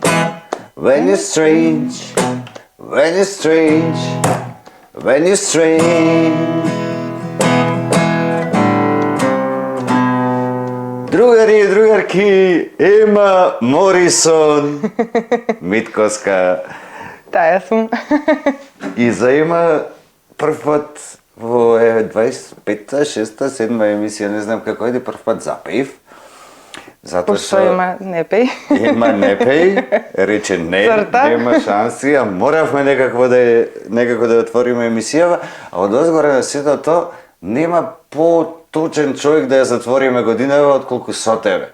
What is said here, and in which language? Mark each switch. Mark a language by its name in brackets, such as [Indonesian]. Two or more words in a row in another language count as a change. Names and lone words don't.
[English] When you're strange, when you're strange, when you're strange. [Macedonian] Drugari i drugarki, Ema Morrison, Mitkoska. Тая сум. И за Ема прв пат во 25-та, 6-та, 7-та емисија, не знам како иде, прв пат запеив. Пошто Ема не пеј. Ема не пеј, рече не, нема шанси, а моравме некако да отвориме емисијава, а од озгоре на сето тоа нема поточен човек да ја затвориме годинава отколку со тебе.